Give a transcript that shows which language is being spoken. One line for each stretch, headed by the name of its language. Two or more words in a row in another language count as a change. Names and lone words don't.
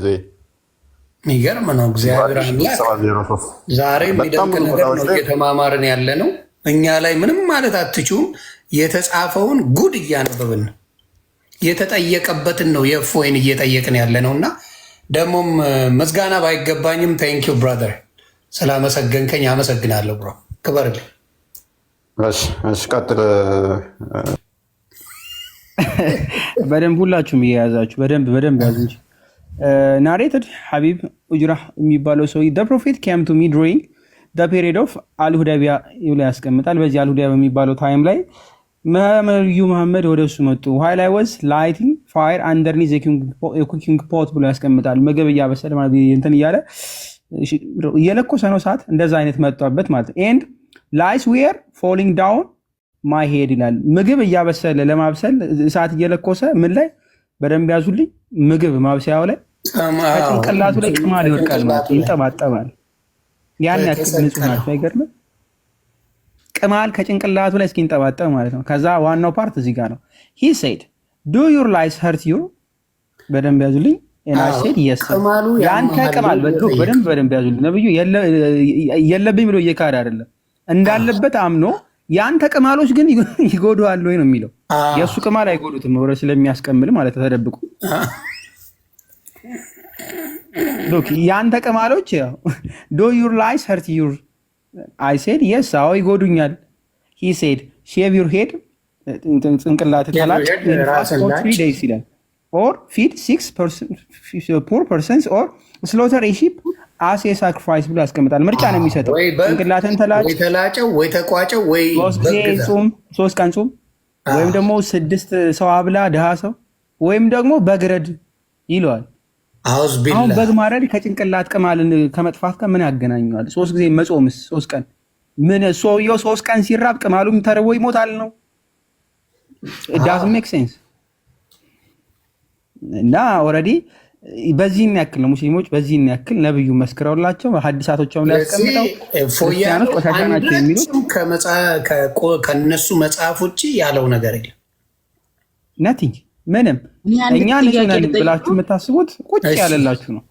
Amharic: የሚገርም ነው። እግዚአብሔር አምላክ ዛሬ የሚደንቅ ነገር ነው እየተማማርን ያለ ነው። እኛ ላይ ምንም ማለት አትችሉም። የተጻፈውን ጉድ እያነበብን የተጠየቀበትን ነው የእፎይን እየጠየቅን ያለ ነው እና ደግሞም ምስጋና ባይገባኝም
English: thank you brother
Amharic: ስላመሰገንከኝ አመሰግናለሁ። ብሮ ክበርልኝ። እሺ ቀጥል። በደንብ ሁላችሁም እየያዛችሁ በደንብ ያዙ እንጂ ናሬትድ ሐቢብ ኡጅራ የሚባለው ሰው
English: the prophet came to me during the period of
Amharic: አልሁዳቢያ ይብላ ያስቀምጣል። በዚህ አልሁዳቢያ በሚባለው ታይም ላይ ነብዩ መሐመድ ወደ እሱ መጡ።
English: while I was lighting fire underneath a cooking pot
Amharic: ብሎ ያስቀምጣል። ምግብ እያበሰለ ማለት እንትን እየለኮሰ ነው ሰዓት እንደዛ አይነት መጣበት ማለት
English: and lights were falling down my head
Amharic: ይላል። ምግብ እያበሰለ ለማብሰል እሳት እየለኮሰ ምን ላይ በደንብ ያዙልኝ። ምግብ ማብሰያው ላይ ከጭንቅላቱ ላይ ቅማል ይወድቃል ማለት ይንጠባጠባል። ያን ያክል ንጹህ ናቸው። አይገርምም? ቅማል ከጭንቅላቱ ላይ እስኪንጠባጠብ ማለት ነው። ከዛ ዋናው ፓርት እዚህ ጋር ነው።
English: he said do your lies hurt you
Amharic: በደንብ ያዙልኝ።
English: and I said yes
Amharic: ያንተ ቅማል በደንብ ያዙልኝ። ነብዩ የለብኝ ብሎ እየካደ አይደለም። እንዳለበት አምኖ ያንተ ቅማሎች ግን ይጎዱዋል ወይ ነው የሚለው። የእሱ ቅማል አይጎዱትም ወረ ስለሚያስቀምል ማለት ተደብቁ ሎክ ያንተ ቅማሎች
English: do your lies hurt your I said yes
Amharic: አዎ ይጎዱኛል
English: he said shave your head
Amharic: ጭንቅላት ተላጭ
English: for 3 days ይላል or feed 6 poor persons or slaughter a sheep as a sacrifice
Amharic: ብሎ ያስቀምጣል። ምርጫ ነው የሚሰጠው። ጭንቅላትን ተላጭ ወይ ተላጨው ወይ ተቋጨው ወይ 3 ቀን ጾም ወይም ደግሞ 6 ሰው አብላ ድሃ ሰው ወይም ደግሞ በግረድ ይለዋል። አሁን በግ ማረድ ከጭንቅላት ቅማልን ከመጥፋት ጋር ምን ያገናኘዋል? 3 ጊዜ መጾምስ 3 ቀን ምን ሰውየው 3 ቀን ሲራብ ቅማሉም ተርቦ ይሞታል ነው?
English: it doesn't make sense።
Amharic: እና ኦልሬዲ በዚህን ያክል ነው ሙስሊሞች በዚህን ያክል ነብዩ መስክረውላቸው ሐዲሳቶቻቸው ላይ ያስቀምጠው ክርስቲያኖች ቆሻሻ ናቸው የሚሉት ከነሱ መጽሐፍ ውጪ ያለው ነገር የለም። nothing ምንም እኛ ንጹህ ብላችሁ የምታስቡት ቁጭ ያለላችሁ ነው።